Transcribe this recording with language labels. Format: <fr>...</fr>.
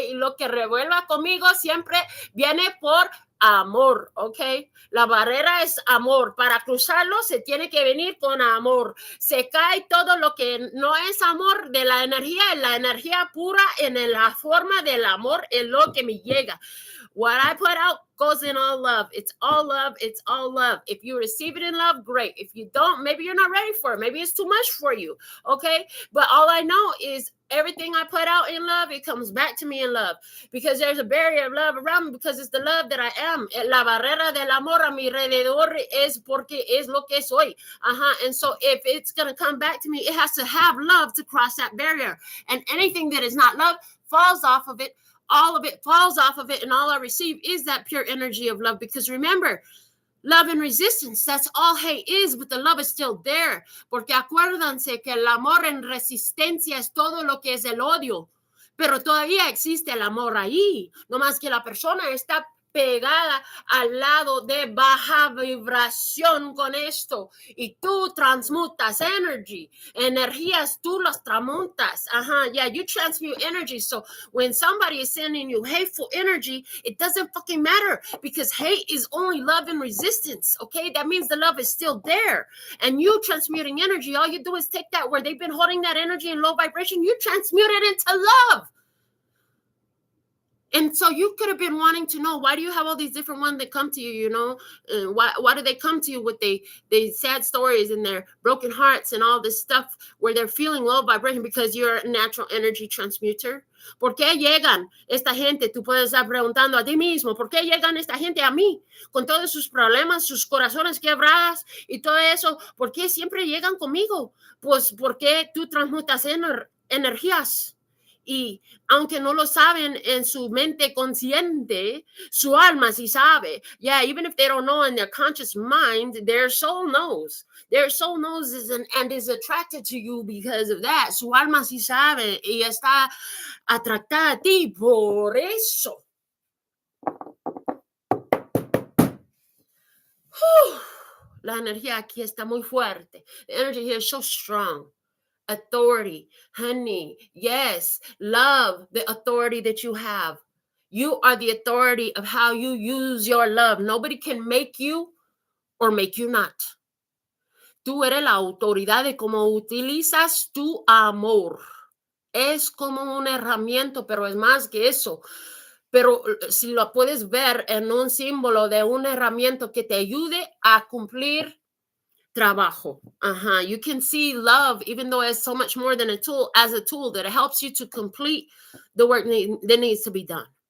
<es>Y lo que revuelva conmigo siempre viene por amor, ¿ok? La barrera es amor. Para cruzarlo se tiene que venir con amor. Se cae todo lo que no es amor de la energía pura en la forma del amor, es lo que me llega.</es> <en>What I put out goes in all love. It's all love. It's all love. If you receive it in love, great. If you don't, maybe you're not ready for it. Maybe it's too much for you. Okay. But all I know is everything I put out in love, it comes back to me in love, because there's a barrier of love around me, because it's the love that I am.</en> <es>La barrera del amor a mi alrededor es porque es lo que soy.</es> <en>And so if it's going to come back to me, it has to have love to cross that barrier. And anything that is not love falls off of it. All of it falls off of it. And all I receive is that pure energy of love. Because remember, love and resistance, that's all hate is, but the love is still there.</en> <es>Porque acuérdense que el amor en resistencia es todo lo que es el odio. Pero todavía existe el amor ahí. No más que la persona está pegada al lado de baja vibración con esto. Y tú transmutas energías, tú las transmutas.</es> <en>Yeah, you transmute energy. So when somebody is sending you hateful energy, it doesn't fucking matter, because hate is only love and resistance, okay? That means the love is still there. And you transmuting energy, all you do is take that where they've been holding that energy in low vibration, you transmute it into love. And so you could have been wanting to know, why do you have all these different ones that come to you, you know? Why do they come to you with they sad stories and their broken hearts and all this stuff where they're feeling low vibration? Because you're a natural energy transmuter.</en> <es>¿Por qué llegan esta gente? Tú puedes estar preguntando a ti mismo, ¿por qué llegan esta gente a mí? Con todos sus problemas, sus corazones quebrados y todo eso. ¿Por qué siempre llegan conmigo? Pues porque tú transmutas energías. Y aunque no lo saben en su mente consciente, su alma sí sabe.</es> <en>Yeah, even if they don't know in their conscious mind, their soul knows. Their soul knows and is attracted to you because of that.</en> <es>Su alma sí sabe y está atractada a ti por eso. La energía aquí está muy fuerte.</es> <en>The energy here is so strong. Authority, honey, yes, love the authority that you have. You are the authority of how you use your love. Nobody can make you or make you not.</en> <es>Tú eres la autoridad de cómo utilizas tu amor. Es como una herramienta, pero es más que eso. Pero si lo puedes ver en un símbolo de una herramienta que te ayude a cumplir trabajo.</es> <en>You can see love, even though it's so much more than a tool, as a tool that helps you to complete the work that needs to be done.</en>